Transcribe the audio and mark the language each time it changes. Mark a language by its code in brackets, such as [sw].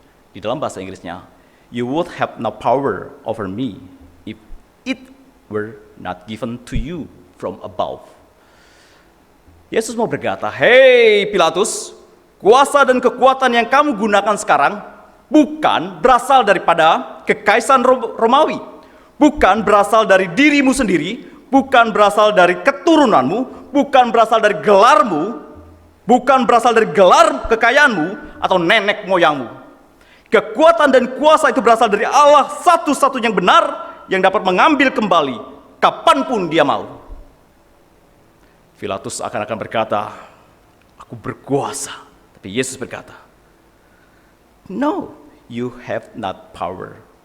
[id] Di dalam bahasa Inggrisnya, [en] "You would have no power over me if it were not given to you from above." [id] Yesus mau berkata, "Hei Pilatus, kuasa dan kekuatan yang kamu gunakan sekarang bukan berasal daripada kekaisaran Romawi, bukan berasal dari dirimu sendiri, bukan berasal dari keturunanmu, bukan berasal dari gelarmu, bukan berasal dari gelar kekayaanmu atau nenek moyangmu. Kekuatan dan kuasa itu berasal dari Allah satu-satunya yang benar, yang dapat mengambil kembali kapanpun dia mau." Pilatus akan berkata, "Aku berkuasa." Tapi Yesus berkata, [en] "No, you have not power."